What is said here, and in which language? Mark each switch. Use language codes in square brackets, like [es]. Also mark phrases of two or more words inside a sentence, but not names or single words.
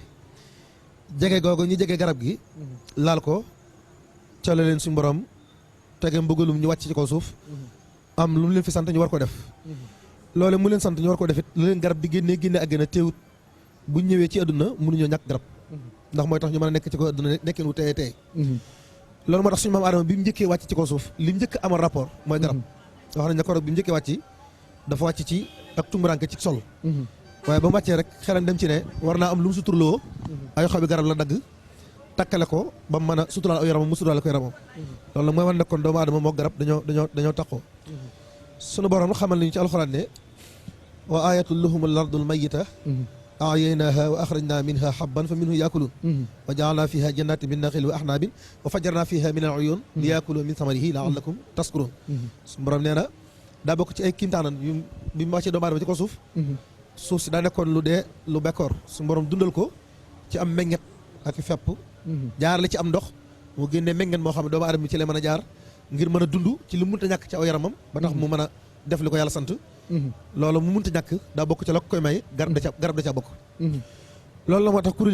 [wo] jege googu ñu jege garab gi laal ko ca la leen suñu borom tege mbëggalum ñu wàcc ci kaw suuf am lu mu leen fi sant ñu war ko def loole mu leen sant ñu war ko defit la leen garab di génne àggana teewut bu ñëwee ci àdduna mënuñoo ñàkk garab ndax mooy tax ñu mën a nekk ci kaw àdduna nekkin wu tey loolu moo tax suñu maam Adama bi mu njëkkee wàcc ci kaw suuf li mu njëkk amal rapport mooy garab wax nañ ne ko bi mu njëkkee wàcc dafa wàcc ci ak tumuranke ci sol waaye ba mu wàccee rek xelam dem ci ne war naa am lu mu suturloo ay xobi garab la dagg takkale ko ba mu mën a suturaal aw yaramam mu suturaal ko yaramam loolu nag mooy wan ne kon doomu aadama moo garab dañoo takkoo sunu borom xamal nañu ci alxuraan ne [ar] وآية لهم الأرض الميتة أحييناها وأخرجنا منها حبا فمنه يأكلون وجعلنا فيها جنات من نخيل وأعناب وفجرنا فيها من العيون ليأكلوا من ثمره لعلكم تشكرون [wo] sunu borom nee na daa bokk ci ay kiimtaanan yu bi mu wàccee doomu aadama ci ko suuf si daa nekkoon lu dee lu bekkoor sunu borom dundal ko ci am meññet ak fepp jaarale ci am ndox mu génnee meññet moo xam ne doomu aadama ci lay mën a jaar ngir mën a dund ci lu munta ñàkk ci aw yaramam ba tax mu mën a def li ko yàlla sant loolu mu munta ñàkk daa bokk ci la koy may garab da ca bokk loolu la moo tax kuréel